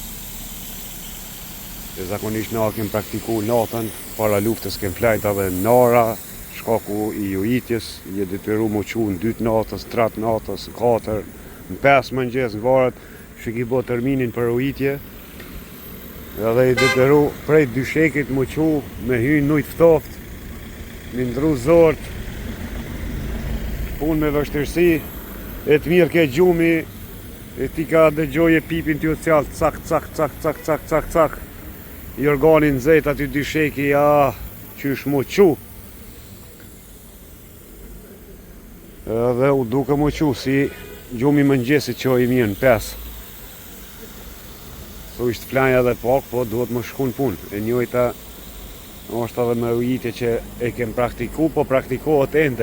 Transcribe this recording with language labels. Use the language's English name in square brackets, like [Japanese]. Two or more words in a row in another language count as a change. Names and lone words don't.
[Albanian] E zakonisht na kem praktikuar natën, para luftës kem flajt edhe nara, shkaku i ujitjes, je detyru mu qu në 2 natës, 3 natës, 4, në 5 mëngjes në varet, që ki bo terminin për ujitje. Edhe i detyru prej dyshekit mu qu, me hynë nujt ftoft, me ndru zort, punë me vështirësi, e të mirë ke gjumi, e ti ka dëgjoje pipin t'ju cjallë, cak, cak, cak, cak, cak, cak, cak. I organin zet aty dysheki, qysh mu qu. Edhe u duke mu qu, si gjumi mëngjesit që i mirë në 5. So ishtë flanja dhe pak, po duhet më shku në punë. E njojta është edhe me ujitje që e kem praktiku, po praktikohet ende.